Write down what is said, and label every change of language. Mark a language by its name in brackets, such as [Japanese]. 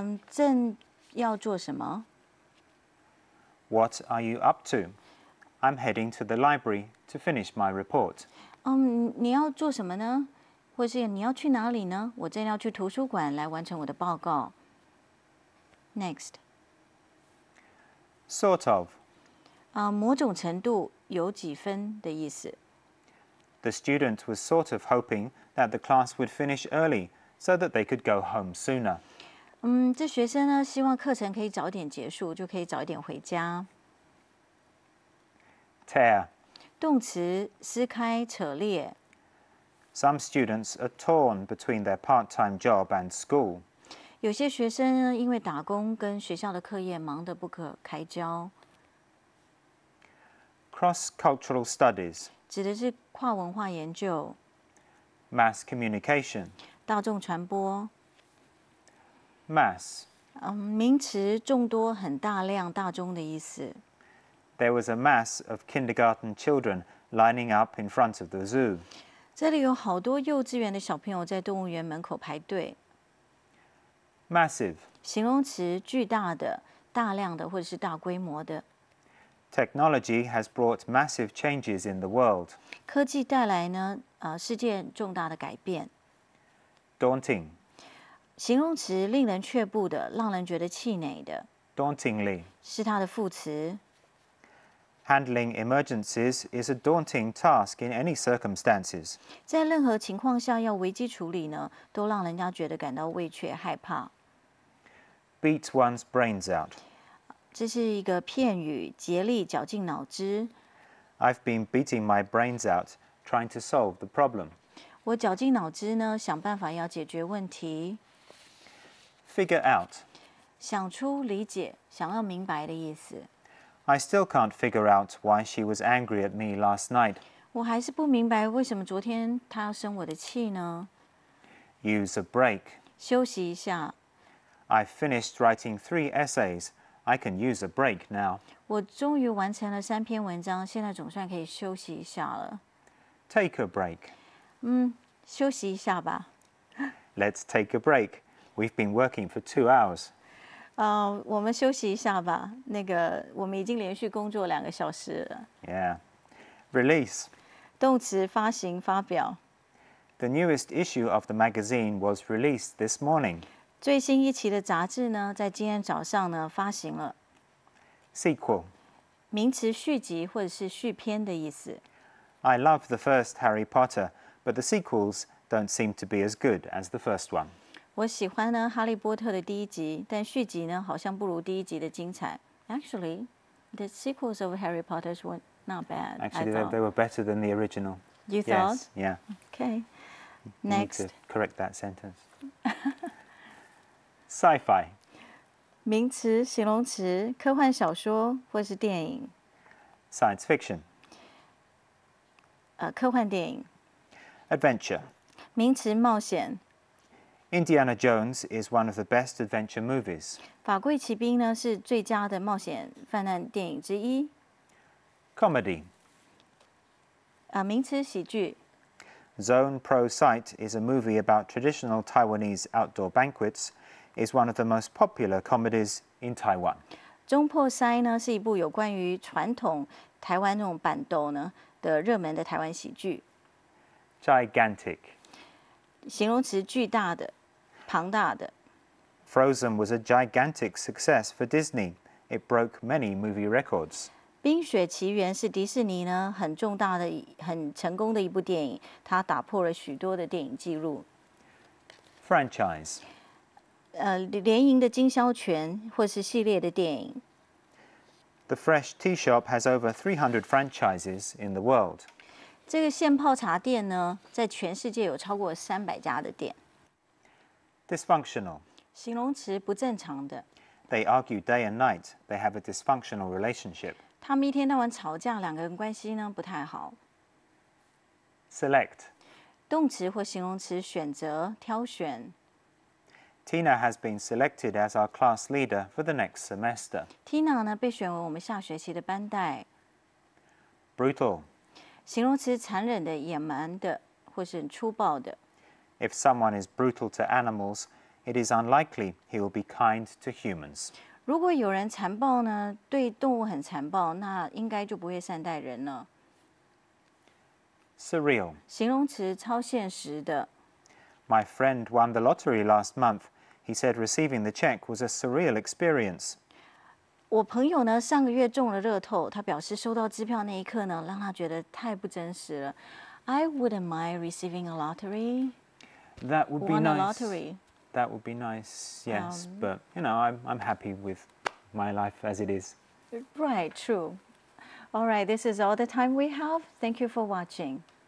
[Chinese] 正要做什么？ [English] What are you up to? I'm heading to the library to finish my report. [Chinese] 你要做什么呢？或是你要去哪里呢？我正要去图书馆来完成我的报告。 [English] Next. Sort of. [Chinese] 某种程度有几分的意思。 [English] The student was sort of hoping that the class would finish early so that they could go home sooner. [Chinese] 这学生呢，希望课程可以早点结束，就可以早一点回家。 [English] Tear. [Chinese] 动词撕开、扯裂。 [English] Some students are torn between their part-time job and school. [Chinese] 有些学生呢，因为打工跟学校的课业忙得不可开交。 [English] Cross-cultural studies. [Chinese] 指的是跨文化研究。 [English] Mass communication. [Chinese] 大众传播。 [English] Mass. [Chinese] 名词众多、很大量、大众的意思。 [English] There was a mass of kindergarten children lining up in front of the zoo. [Chinese] 这里有好多幼稚园的小朋友在动物园门口排队。 [English] Massive. [Chinese] 形容词，巨大的、大量的或者是大规模的。 [English] Technology has brought massive changes in the world. [Chinese] 科技带来呢，世界重大的改变。 [English] Daunting. [Chinese] 形容词，令人却步的，让人觉得气馁的。 [English] Dauntingly. [Chinese] 是它的副词。 [English] Handling emergencies is a daunting task in any circumstances. [Chinese] 在任何情况下要危机处理呢，都让人家觉得感到畏怯、害怕。 [English] Beat one's brains out. [Chinese] 这是一个片语，竭力绞尽脑汁。 [English] I've been beating my brains out trying to solve the problem. [Chinese] 我绞尽脑汁呢，想办法要解决问题。 [English] Figure out. [Chinese] 想出、理解、想要明白的意思。 [English] I still can't figure out why she was angry at me last night. [Chinese] 我还是不明白为什么昨天她要生我的气呢？ [English] Use a break. [Chinese] 休息一下。 [English] I've finished writing 3 essays. I can use a break now. [Chinese] 我终于完成了3篇文章，现在总算可以休息一下了。 [English] Take a break. [Chinese] 休息一下吧。 [English] Let's take a break. We've been working for 2 hours. [Chinese] 我们休息一下吧。我们已经连续工作2个小时了。 [English] Yeah. Release. [Chinese] 动词，发行、发表。 [English] The newest issue of the magazine was released this morning. [Chinese] 最新一期的杂志呢，在今天早上呢发行了。 [English] Sequel. [Chinese] 名词，续集或者是续篇的意思。 [English] I love the first Harry Potter, but the sequels don't seem to be as good as the first one. [Chinese] 我喜欢呢《哈利波特》的第1集，但续集呢好像不如第1集的精彩。 [English] Actually, the sequels of Harry Potter were not bad. Actually, I thought. they were better than the original. You thought? Yes, yeah. Okay. You need Next. to correct that sentence. Sci-fi. [Chinese] 名词、形容词，科幻小说或是电影。 [English] Science fiction. [Chinese] 科幻电影。 [English] Adventure. [Chinese] 名词，冒险。 [English] Indiana Jones is one of the best adventure movies. [Chinese] 法柜奇兵呢是最佳的冒险犯难电影之一。 [English] Comedy. [Chinese] 名词，喜剧。 [English] Zone Pro Sight is a movie about traditional Taiwanese outdoor banquets. Is one of the most popular comedies in Taiwan. [Chinese] 中破塞呢是一部有关于传统台湾那种板斗呢的热门的台湾喜剧。 [English] Gigantic. [Chinese] 形容词，巨大的、庞大的。 [English] Frozen was a gigantic success for Disney. It broke many movie records. [Chinese] 冰雪奇缘是迪士尼呢很重大的、很成功的一部电影，它打破了许多的电影纪录。 [English] Franchise. [Chinese] 联营的经销权或是系列的电影。 [English] The Fresh Tea Shop has over 300 franchises in the world. [Chinese] 这个现泡茶店呢，在全世界有超过300家的店。 [English] Dysfunctional. [Chinese] 形容词，不正常的。 [English] They argue day and night. They have a dysfunctional relationship. [Chinese] 他们一天到晚吵架，两个人关系呢不太好。 [English] Select. [Chinese] 动词或形容词，选择、挑选。 [English] Tina has been selected as our class leader for the next semester. [Chinese] Tina 呢被选为我们下学期的班带。 [English] Brutal. [Chinese] 形容词，残忍的、野蛮的，或是很粗暴的。 [English] If someone is brutal to animals, it is unlikely he will be kind to humans. [Chinese] 如果有人残暴呢，对动物很残暴，那应该就不会善待人了。 [English] Surreal. [Chinese] 形容词，超现实的。 [English] My friend won the lottery last month. He said receiving the check was a surreal experience. [Chinese] 我朋友呢上个月中了乐透，他表示收到支票那一刻呢，让他觉得太不真实了。 [English] I wouldn't mind receiving a lottery. That would be Won a nice. lottery. That would be nice, yes. But, you know, I'm happy with my life as it is. Right, true. All right, this is all the time we have. Thank you for watching.